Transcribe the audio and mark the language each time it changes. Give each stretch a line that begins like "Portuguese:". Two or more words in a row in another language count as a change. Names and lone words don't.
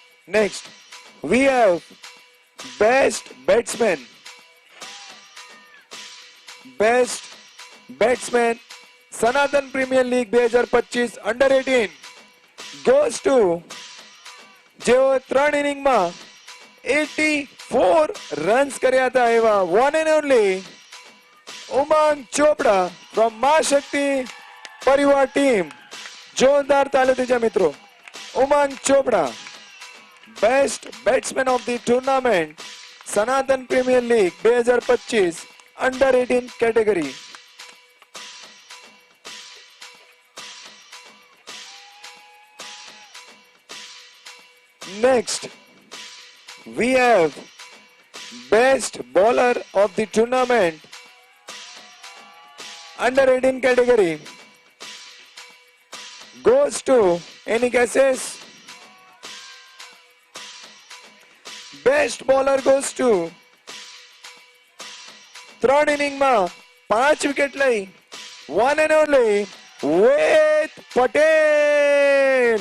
English: Next, we have best batsman. Best batsman
Gujarati: સનાતન પ્રીમિયર લીગ 2025 અંડર 18
English: goes to
Gujarati: જેઓ 3 ઇનિંગમાં 84 રન્સ કર્યા હતા એવા
English: one and only
Gujarati: ઉમંગ ચોપડા ફ્રોમ મા શક્તિ પરિવાર ટીમ. જોરદાર તાલી દીજા મિત્રો.
English: ઉમંગ ચોપડા best batsman of the tournament સનાતન પ્રીમિયર લીગ 2025 under 18 category. Next, we have best bowler of the tournament under 18 category goes to any guesses? Best bowler goes to 3rd inning માં 5 વિકેટ લઈ one and only વેદ પટેલ.